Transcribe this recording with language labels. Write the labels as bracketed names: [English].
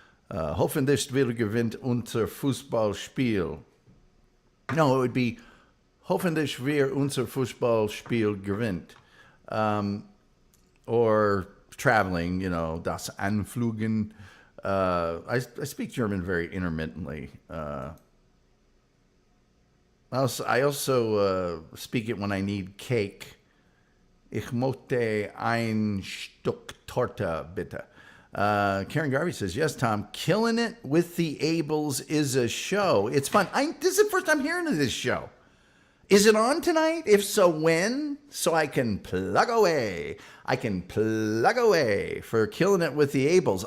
[German] Hoffentlich gewinnt unser Fußballspiel. [English] No, it would be [German] hoffentlich unser Fußballspiel gewinnt. [English] Or traveling, [German] das Anfliegen. [English] I speak German very intermittently. I also speak it when I need cake. [German] Ich möchte ein Stück Torte, bitte. [English] Karen Garvey says, yes, Tom, Killing It with the Ables is a show. It's fun. This is the first time hearing of this show. Is it on tonight? If so, when? So I can plug away. For Killing It with the Ables.